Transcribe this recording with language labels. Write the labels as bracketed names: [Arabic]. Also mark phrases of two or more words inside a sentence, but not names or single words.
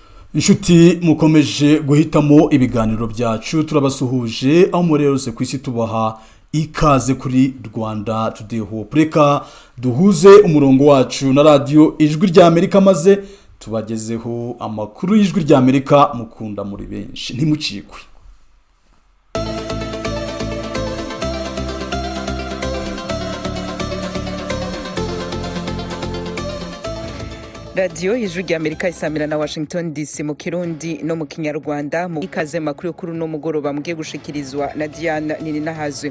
[Kinyarwanda] Inshuti mukomeje guhitamo ibiganiro byacu turabasuhuje aho murerose kwisi tubaha ikaze kuri Rwanda Today Hope. Reka duhuze umurongo wacu na radio Ijwi rya Amerika maze tubagezeho amakuru y'Ijwi rya Amerika mukunda muri benshi ntimucikwe. [Rundi] Radio Ijwi rya Amerika isamira na Washington DC mu Kirundi no mu Kinyarwanda mu ikaze makuru yo kuri no mugoroba mugiye gushikirizwa na Diana Nininahazwe.